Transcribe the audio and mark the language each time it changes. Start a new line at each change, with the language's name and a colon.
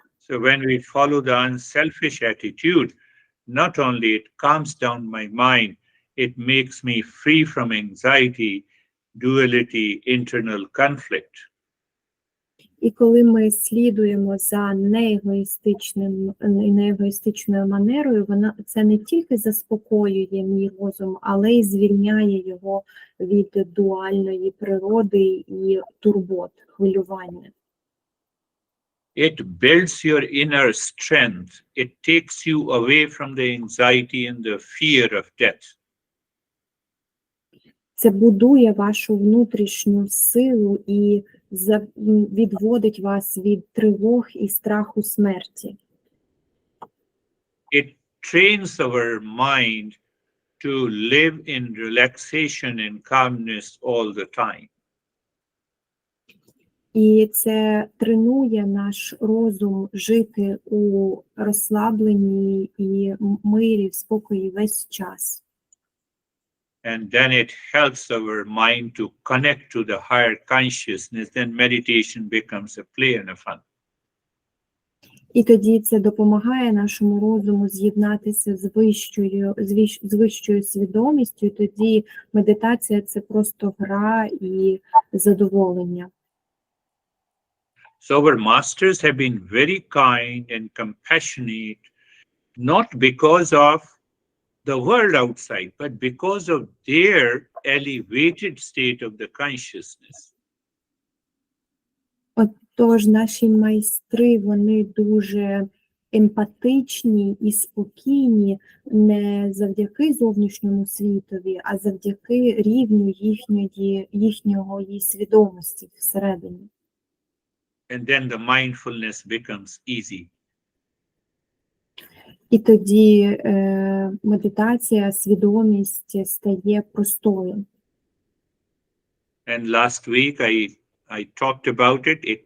English: So when we follow the unselfish attitude, not only it calms down my mind, it makes me free from anxiety, duality, internal conflict.
Ukrainian: І коли ми слідуємо за неегоїстичною манерою, це не тільки заспокоює мій розум, але й звільняє його від дуальної природи і турбот, хвилювання.
English: It builds your inner strength. It takes you away from the anxiety and the fear of death.
Ukrainian: Це будує вашу внутрішню силу і відводить вас від тривог і страху смерті.
English: It trains our mind to live in relaxation and calmness all the time.
Ukrainian: І це тренує наш розум жити у розслабленні і мирі, в спокої весь час.
English: And then it helps our mind to connect to the higher consciousness. Then meditation becomes a play and a fun.
Ukrainian: І тоді це допомагає нашому розуму з'єднатися з вищою свідомістю, і тоді медитація – це просто гра і задоволення.
English: So our masters have been very kind and compassionate, not because of the world outside, but because of their elevated state of the consciousness.
Ukrainian: Отож, наші майстри, вони дуже емпатичні і спокійні не завдяки зовнішньому світові, а завдяки рівню їхньої свідомості всередині.
English: And then the mindfulness becomes easy.
Ukrainian: І тоді медитація, свідомість стає простою.
English: And last week I talked about it.